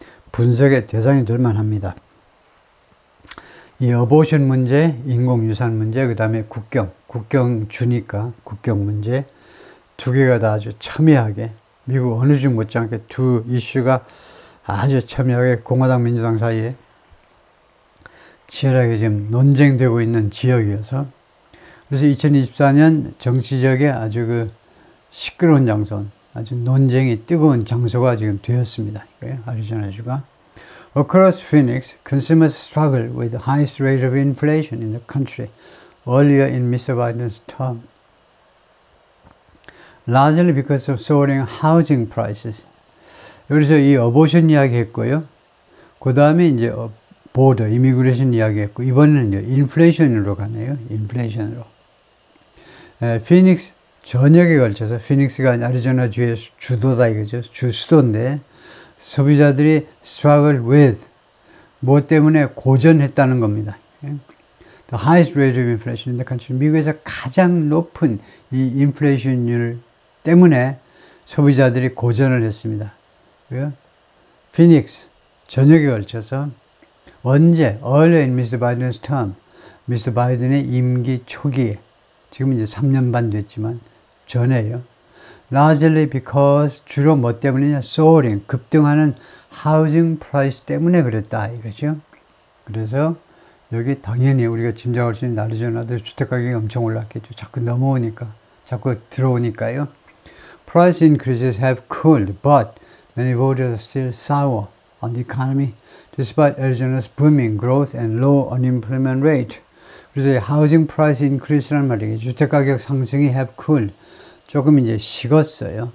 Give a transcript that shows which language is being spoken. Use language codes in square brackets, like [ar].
[ko] 분석의 대상이 될 만합니다. 이 어보션 문제, 인공유산 문제, 그 다음에 국경 주니까 국경 문제, 두 개가 다 아주 첨예하게, 미국 어느 주 못지않게 두 이슈가 아주 첨예하게 공화당, 민주당 사이에 치열하게 지금 논쟁되고 있는 지역이어서, 그래서 2024년 정치적에 아주 시끄러운 장소, 아주 논쟁이 뜨거운 장소가 지금 되었습니다. 애리조나주가. [en] Across Phoenix, consumers struggle with the highest rate of inflation in the country earlier in Mr. Biden's term, largely because of soaring housing prices. [ko] 그래서 이 어보션 이야기 했고요. 그 다음에 이제 보더, 이미그레이션 이야기 했고, 이번에는요, 인플레이션으로 가네요. 인플레이션으로. 피닉스 전역에 걸쳐서, 피닉스가 애리조나주의 주도다 이거죠. 주 수도인데, 소비자들이 [en] struggle with, [ko] 뭐 때문에 고전했다는 겁니다. [en] The highest rate of inflation in the country. [ko] 미국에서 가장 높은 이 인플레이션율 때문에 소비자들이 고전을 했습니다. 피닉스 전역에 걸쳐서, 언제? [en] Earlier in Mr. Biden's term. Mr. [ko] 바이든의 임기 초기에. 지금 이제 3년 반 됐지만, 전에요. [en] Largely because, [ko] 주로 뭐 때문이냐? Soaring, 급등하는 [en] housing price [ko] 때문에 그랬다, 이거죠. 그래서, 여기 당연히 우리가 짐작할 수 있는 애리조나도 주택가격이 엄청 올랐겠죠. 자꾸 넘어오니까, 자꾸 들어오니까요. [en] Price increases have cooled, but many voters are still sour on the economy, despite Arizona's booming growth and low unemployment rate. [ko] 그래서 하우징 프라이스 인크리스라는 말이 주택가격 상승이 [en] have cooled, [ko] 조금 이제 식었어요.